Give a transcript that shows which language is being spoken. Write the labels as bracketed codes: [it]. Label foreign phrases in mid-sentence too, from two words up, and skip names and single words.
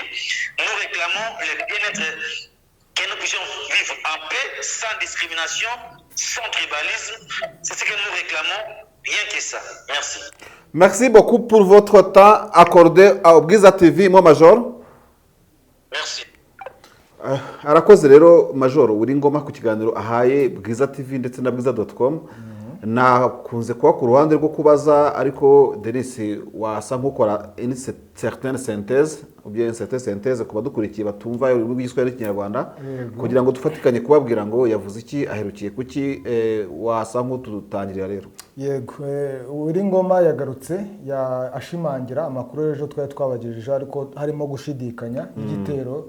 [fr] Nous réclamons le bien-être, que nous puissions vivre en paix, sans discrimination, sans tribalisme. C'est ce que nous réclamons. Rien que ça. Merci. Merci beaucoup pour votre temps accordé à Bwiza TV, moi Major. Merci. [rw] Arakoze rero Major uri ngoma ku kiganiro ahaye Bwiza TV ndetse na bwiza.com. Nakunze kuba ku ruhande rwo kubaza ariko Denis wasa nk'ukora [fr] une certaine synthèse ou bien une certaine synthèse [rw] kuba dukurikiye batumva ururimi rw'Igiswahili n'Ikinyarwanda kugira ngo dufatikanye kubabwira ngo yavuze iki aherukiye kuki wasa nk'ututangirira rero. Yego uri ngoma yagarutse ashimangira amakuru ejo twari twabagejeje ariko harimo gushidikanya igitero